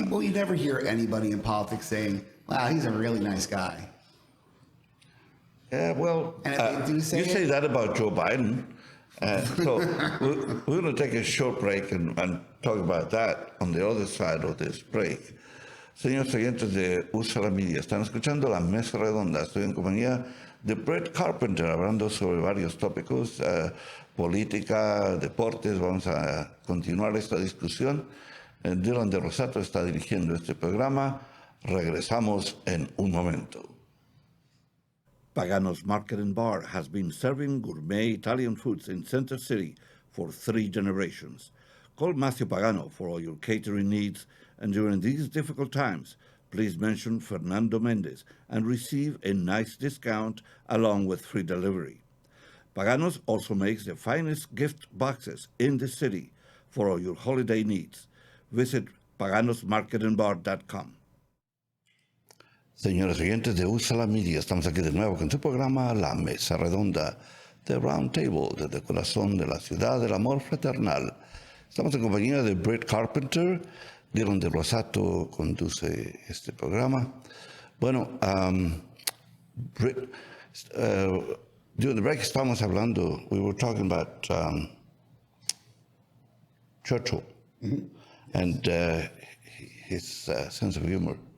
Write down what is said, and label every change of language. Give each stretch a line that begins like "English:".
English: Well, you never hear anybody in politics saying, "Wow, he's a really nice guy." Yeah, well, you say that about Joe Biden. So we're going to take a short break and talk about that on the other side of this break.
Spanish: Señores oyentes de Usala Media, están escuchando La Mesa Redonda. Estoy en compañía de Britt Carpenter, hablando sobre varios tópicos, política, deportes. Vamos a continuar esta discusión. Dylan de Rosato está dirigiendo este programa. Regresamos en un momento.
English: Pagano's Market and Bar has been serving gourmet Italian foods in Center City for 3 generations. Call Matthew Pagano for all your catering needs, and during these difficult times, please mention Fernando Mendez and receive a nice discount along with free delivery. Pagano's also makes the finest gift boxes in the city for all your holiday needs. Visit paganosmarketandbar.com.
Spanish: Señores oyentes de Usala Media, estamos aquí de nuevo con su programa La Mesa Redonda, The Roundtable, desde el corazón de la ciudad del amor fraternal. Estamos en compañía de Britt Carpenter. Dylan de Rosato conduce este programa. Bueno,
English: Britt, during the break
Spanish: estábamos hablando,
English: we were talking about Churchill, and his sense of humor.